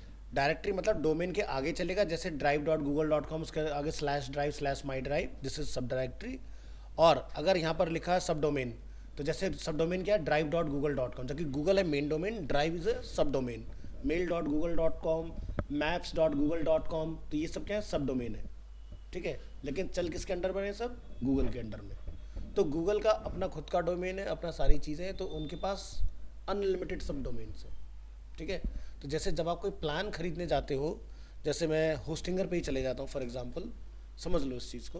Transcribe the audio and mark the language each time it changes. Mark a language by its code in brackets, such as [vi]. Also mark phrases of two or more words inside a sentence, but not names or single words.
[hi] डायरेक्टरी मतलब डोमेन के आगे चलेगा, जैसे drive.google.com, उसके आगे [en] /drive/my drive, this is sub directory. [hi] और अगर यहाँ पर लिखा है [en] sub domain, [hi] तो जैसे [en] sub domain [hi] क्या है, drive.google.com, जबकि गूगल है [en] main domain, drive is a sub domain. [hi] mail.google.com, maps.google.com, तो ये सब क्या है, [en] sub domain [hi] है। ठीक है, लेकिन चल किसके अंडर में है सब, गूगल के अंडर में। तो गूगल का अपना खुद का डोमेन है, अपना सारी चीज़ें हैं, तो उनके पास [en] unlimited sub domains [hi] है। ठीक है। तो जैसे जब आप कोई प्लान खरीदने जाते हो, जैसे मैं होस्टिंगर पे ही चले जाता हूँ [en] for example, [hi] समझ लो इस चीज़ को।